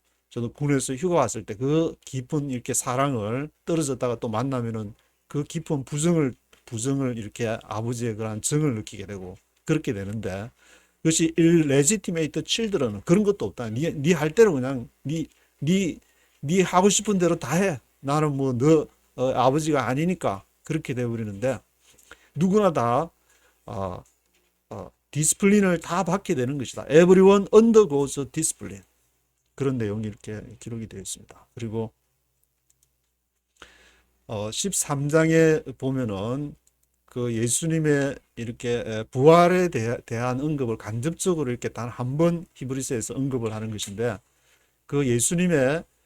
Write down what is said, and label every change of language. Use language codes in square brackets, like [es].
[ko] 저도 군에서 휴가 왔을 때 그 깊은 이렇게 사랑을 떨어졌다가 또 만나면은 그 깊은 부정을 이렇게 아버지의 그런 정을 느끼게 되고 그렇게 되는데 그것이 illegitimate children은 그런 것도 없다. 네 할 대로 그냥 네 하고 싶은 대로 다 해. 나는 뭐 너 아버지가 아니니까 그렇게 되어버리는데 누구나 다 디스플린을 다 받게 되는 것이다. [en] Everyone undergoes discipline. [ko] 그런 내용이 이렇게 기록이 되어 있습니다. 그리고 13장에 보면은 그 예수님의 이렇게 부활에 대한 언급을 간접적으로 이렇게 단 한 번 히브리서에서 언급을 하는 것인데 그 예수님의